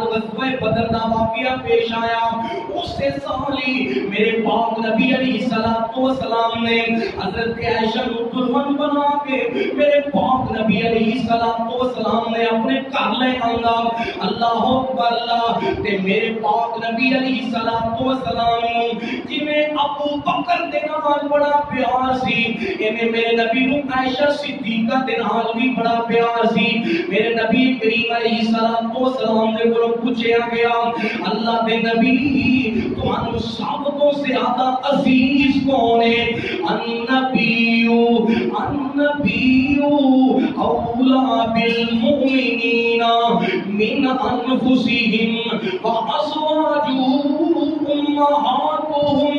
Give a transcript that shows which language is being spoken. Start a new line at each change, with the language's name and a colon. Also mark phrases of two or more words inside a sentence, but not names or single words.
Punjabi: غزوہ بدر دا واقعہ پیش آیا اسی سال ہی میرے پاک نبی
Arabic: علیہ الصلوۃ والسلام
Punjabi: نے حضرت عائشہ کو دلہن بنا کے میرے پاک نبی
Arabic: علیہ الصلوۃ والسلام
Punjabi: نے اپنے گھر لے آندا،
Arabic: اللہ اکبر
Punjabi: اللہ، تے میرے پاک نبی
Arabic: علیہ الصلوۃ والسلام
Punjabi: جویں ابو بکر دے نال بڑا پیار سی، ایویں میرے نبی نو عائشہ صدیقہ دے نال بھی بڑا پیار سی۔ میرے نبی کریم
Arabic: علیہ الصلوۃ والسلام
Punjabi: نے کولوں پوچھیا گیا اللہ دے نبی تانوں سب تو زیادہ عزیز کون ہے؟
Arabic: النبی اولا بالمؤمنین من انفسہم وازواجہ امہاتہم۔